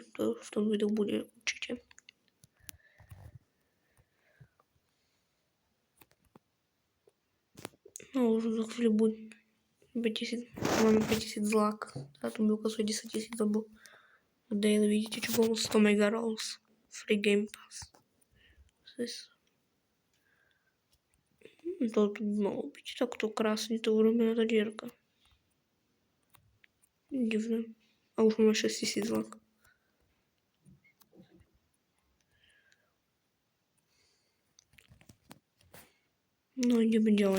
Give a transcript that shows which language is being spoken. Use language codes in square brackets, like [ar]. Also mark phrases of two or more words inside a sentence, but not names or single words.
[sk] To v tom videu bude určite. No už za chvíľu bude 5000. Máme 5000 zlák. A tu mi ukazuje 10 000, lebo daily vidíte, čo bolo 100 [en] mega rolls. Free game pass. [sk] To tu by malo byť takto krásne to urobená tá dierka. Divné. A už máme 6000 lak. No ideme ďalej.